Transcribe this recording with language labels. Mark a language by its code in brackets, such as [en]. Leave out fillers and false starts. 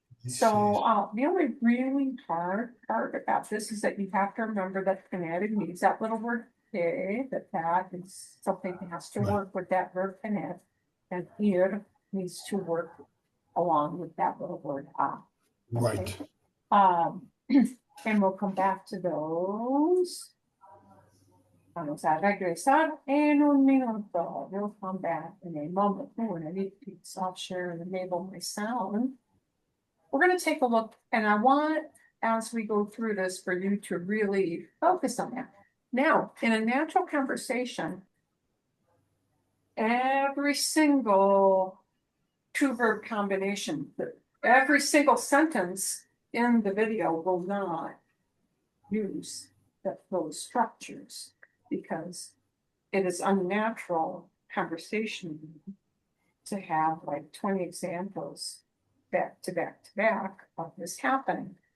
[en] So the only really hard part about this is that you have to remember that phonetic needs that little word que, that is something that has to work with that verb phonetic, and ir needs to work along with that little word okay? Right. And we'll come back to those. [es] Vamos a regresar en un minuto. [en] We'll come back in a moment. When I need to soft share and enable my sound. We're going to take a look, and I want, as we go through this, for you to really focus on that. Now, in a natural conversation, every single two-verb combination, every single sentence in the video will not use those structures, because it is unnatural conversation to have like 20 examples back to back to back of this happening.